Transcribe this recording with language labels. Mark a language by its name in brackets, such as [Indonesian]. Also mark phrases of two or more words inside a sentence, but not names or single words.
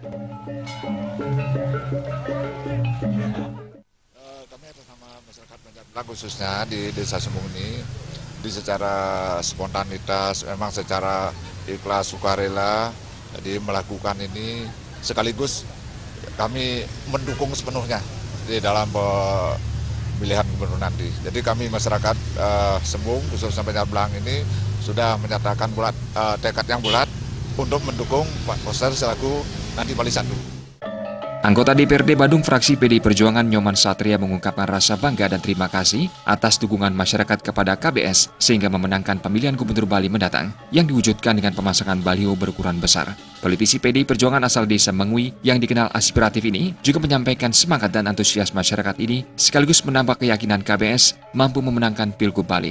[Indonesian] Khususnya di Desa Sembung ini, secara spontanitas, memang secara ikhlas sukarela, jadi melakukan ini sekaligus kami mendukung sepenuhnya di dalam pemilihan gubernur nanti. Jadi kami masyarakat Sembung, khususnya Banjarbelang ini sudah menyatakan bulat tekad yang bulat untuk mendukung Pak Koster selaku nanti Bali 1. Anggota DPRD Badung fraksi PDI Perjuangan Nyoman Satria mengungkapkan rasa bangga dan terima kasih atas dukungan masyarakat kepada KBS sehingga memenangkan pemilihan Gubernur Bali mendatang yang diwujudkan dengan pemasangan baliho berukuran besar. Politisi PDI Perjuangan asal Desa Mengui yang dikenal aspiratif ini juga menyampaikan semangat dan antusias masyarakat ini sekaligus menambah keyakinan KBS mampu memenangkan Pilgub Bali.